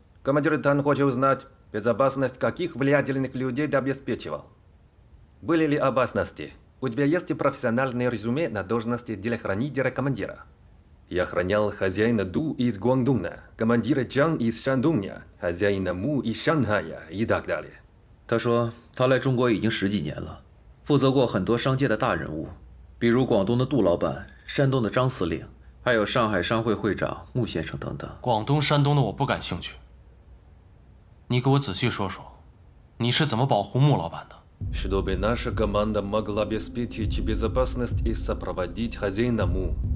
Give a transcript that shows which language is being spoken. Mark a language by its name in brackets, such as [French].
[Russian] Командир Тан хочет узнать, безопасность каких влиятельных людей ты обеспечивал. Были ли опасности? У тебя есть профессиональное резюме на должности телохранителя командира. Я охранял хозяина Ду из Гуандуна, командира Чан из Шандуня, хозяина Му из Шанхая и так далее. [Chinese] 他说他来中国已经10几年了，负责过很多商界的大人物，比如广东的杜老板、山东的张司令，还有上海商会会长穆先生等等。广东、山东的我不感兴趣。你给我仔细说说，你是怎么保护穆老板的？ [Russian] Чтобы наша команда могла обеспечить безопасность и сопроводить хозяина Му.